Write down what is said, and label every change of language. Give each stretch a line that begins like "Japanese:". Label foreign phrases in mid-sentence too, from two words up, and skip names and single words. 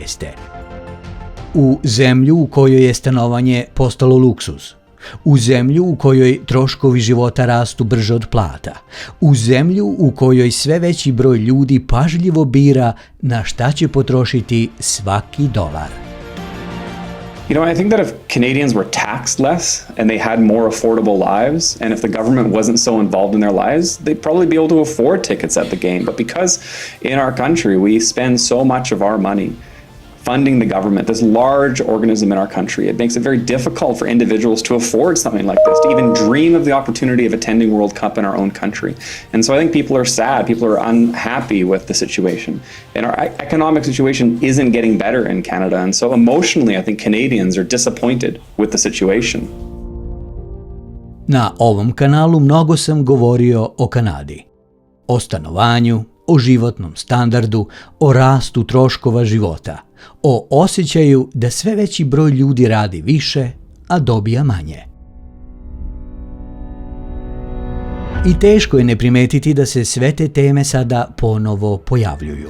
Serbian: U zemlju u kojoj je stanovanje postalo luksuz. U zemlju u kojoj troškovi života rastu brže od plata. U zemlju u kojoj sve veći broj ljudi pažljivo bira na šta će potrošiti svaki dolar.
English: You know, I think that if Canadians were taxed less and they had more affordable lives, and if the government wasn't so involved in their lives, they'd probably be able to afford tickets at the game. But because in our country we spend so much of our money funding the government, this large organism in our country, it makes it very difficult for individuals to afford something like this, to even dream of the opportunity of attending World Cup in our own country. And so I think people are sad, people are unhappy with the situation. And our economic situation isn't getting better in Canada. And so emotionally, I think Canadians are disappointed with the situation.
Serbian: Na ovom kanalu mnogo sam govorio o Kanadi. O stanovanju, o životnom standardu, o rastu troškova života, o osjećaju da sve veći broj ljudi radi više, a dobija manje. I teško je ne primetiti da se sve te teme sada ponovo pojavljuju.